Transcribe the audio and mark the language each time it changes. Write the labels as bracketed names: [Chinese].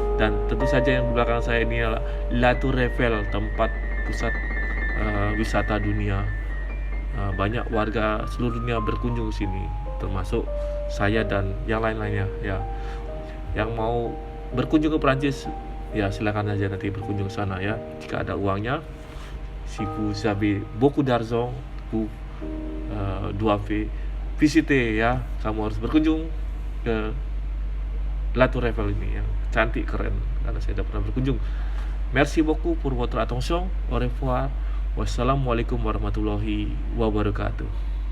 [Indonesian] Dan tentu saja yang di belakang saya ini adalah La Tour Eiffel, tempat pusat wisata dunia. Banyak warga seluruh dunia berkunjung ke sini, termasuk saya dan yang lain-lainnya ya. Yang mau berkunjung ke Prancis ya silakan aja nanti berkunjung ke sana ya, jika ada uangnya. [French] Si vous avez beaucoup d'argent, vous doivent visiter ya. [Indonesian] Kamu harus berkunjung ke La Tour Eiffel ini yang cantik, keren, karena saya tidak pernah berkunjung. [French] Merci beaucoup pour votre attention. Au revoir. [Arabic] Wassalamualaikum warahmatullahi wabarakatuh.